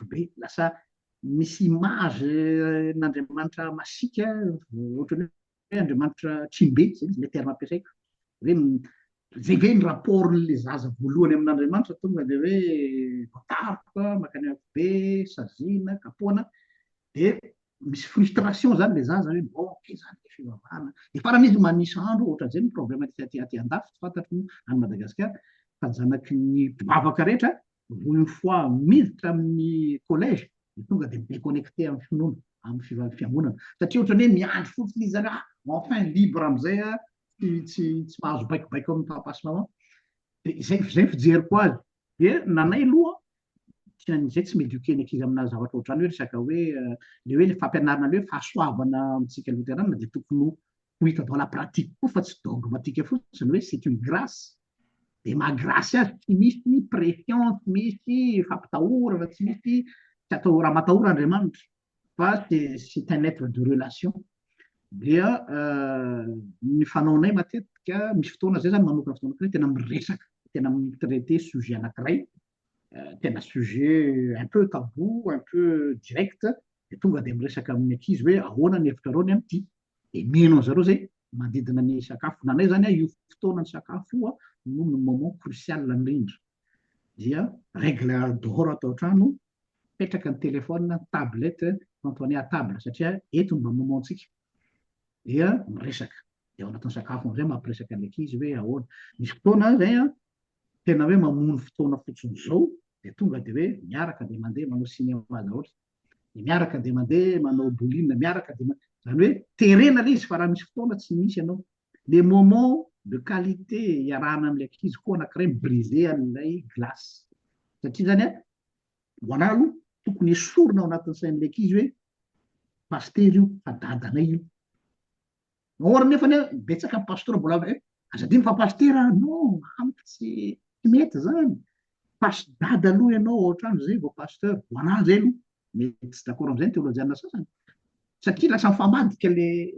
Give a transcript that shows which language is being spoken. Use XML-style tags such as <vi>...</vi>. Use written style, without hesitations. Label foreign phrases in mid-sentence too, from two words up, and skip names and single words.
<mg>hafobe lasa misy image n'Andriamanitra masika ohatra hoe Andriamanitra tsimbe zay</mg> <fr>le terme</fr> <mg>ampiasaiko hoe zay ve ny rapportn'le zaza voalohany amin'Andriamanitra tonga dia hoe voataroka makany hafobe saziana kapoana dia misy frustration zany le zaza hoe boke zany le fivavahana dia farany izy manisa andro ohatran'izay ny problème aty andafy tsy fantatro any Madagasikara fa zanaky ny mpivavaka rehetra</mg> <fr>une fois</fr> <mg>miditra amin'ny collège tonga dia déconnecté amin'ny finoana amin'ny fiangonana satria ohatrany hoe miandry fotsiny izy zany</mg> <fr>enfin libre</fr> <mg>amin'izay tsy mahazo baikobaiko amin'ny papa sy maman dia zay fijeriko azy dia nanay aloha zay tsy médiqué ny ankizy amina zavatra ohatrany hoe resaka hoe le hoe le fampianarana le hoe fahasoavana amintsika loterana dia tokony ho hita</mg> <fr>dans la pratique</fr> <mg>koa fa tsy dogmatique fotsiny hoe</mg> <fr>c'est une grâce</fr> <mg>dia mahagrasy azy tsy misy pression tsy misy fampitahorana tsy misy tsy atao raha matahora Andriamanitra fa</mg> <fr>c'est un être de relation</fr> <mg>dia ny fanaonay matetika misy fotoana zay zany manokana fotoana anankiray tena miresaka tena mitraité sujet anankiray tena</mg> <fr>sujet un peu tabou un peu direct</fr> <mg>dia tonga dia miresaka amin'ny ankizy hoe ahoana ny hevitra reo ny amin'ity dia mino zareo zay manodidina ny sakafo nanay zany io fotoana ny sakafo io no ny</mg> <fr>moment crucial</fr> <mg>indrindra dia</mg> <fr>règle d'or</fr> <mg>atao an-trano petraka ny</mg> <fr>téléphone tablette quand on est à table</fr> <mg>satria eto mba momentsika dia miresaka dia ao anatin'ny sakafo am'izay mampiresaka ny ankizy hoe ahoana misy fotoana zay tena hoe mamono fotoana fotsiny zao dia tonga dia hoe miaraka dia mandeha manao cinéma daholo dia miaraka dia mandeha manao boline miaraka dia zany hoe terena le izy fa raha misy fotoana tsy misy ianao</mg> <fr>les moments de qualité</fr> <mg>iarahana amin'ilay ankizy koa anankiray mibrisé an'ilay glace satria zany ho anahy aloha tokony esorina ao anatin'ny sain'ilay ankizy hoe paster io fa dadanay io ohatra nefa betsaka ny pasteur mbola hoe azadiny fa paster non amiko tsy mety zany dada aloha ianao ao an-trano zay vao pasteur ho anahy zay aloha mety tsy d'accord amin'izay ny théologiana sasany satria lasa mifamadika le</mg>